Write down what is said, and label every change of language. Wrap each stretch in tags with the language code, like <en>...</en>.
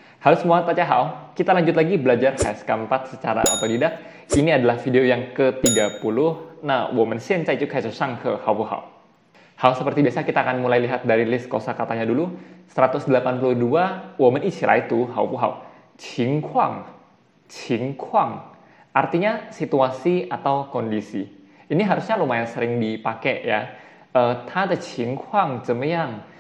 <id>Halo semua,</id> <zh>大家好.</zh> <id>Kita lanjut lagi belajar HSK 4 secara otodidak. Ini adalah video yang ke-30.</id> <zh>Nah, 我们现在就开始上课好不好?</zh> <id>Hal seperti biasa kita akan mulai lihat dari list kosakatanya dulu.</id> <zh>182, 我们一起来读好不好?情况, 情况.</zh> <id>Artinya situasi atau kondisi. Ini harusnya lumayan sering dipakai ya.</id> <zh>他的情况怎么样?</zh>